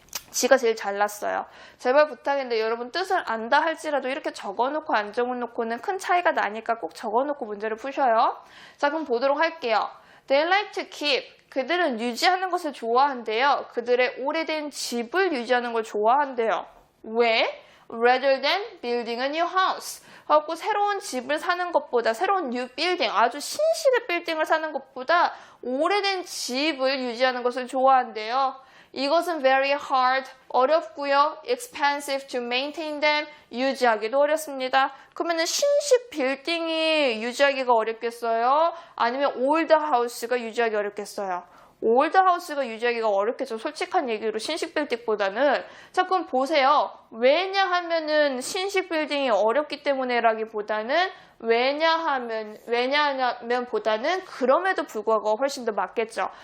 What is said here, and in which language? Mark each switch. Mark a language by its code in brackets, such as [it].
[ko] 지가 제일 잘났어요. 제발 부탁인데 여러분 뜻을 안다 할지라도 이렇게 적어놓고 안 적어놓고는 큰 차이가 나니까 꼭 적어놓고 문제를 푸셔요. 자, 그럼 보도록 할게요. [en] They like to keep. [ko] 그들은 유지하는 것을 좋아한대요. 그들의 오래된 집을 유지하는 걸 좋아한대요. 왜? [en] Rather than building a new house. [ko] 하고 새로운 집을 사는 것보다 새로운 new building, 아주 신식의 빌딩을 사는 것보다 오래된 집을 유지하는 것을 좋아한대요. 이것은 very hard, 어렵고요. [en] expensive to maintain them, [ko] 유지하기도 어렵습니다. 그러면은 신식 빌딩이 유지하기가 어렵겠어요? 아니면 old house가 유지하기 어렵겠어요? 올드 하우스가 유지하기가 어렵겠죠. 솔직한 얘기로 신식 빌딩보다는. 자, 그럼 보세요. 왜냐하면은 신식 빌딩이 어렵기 때문에라기보다는 왜냐하면 보다는 그럼에도 불구하고 훨씬 더 맞겠죠.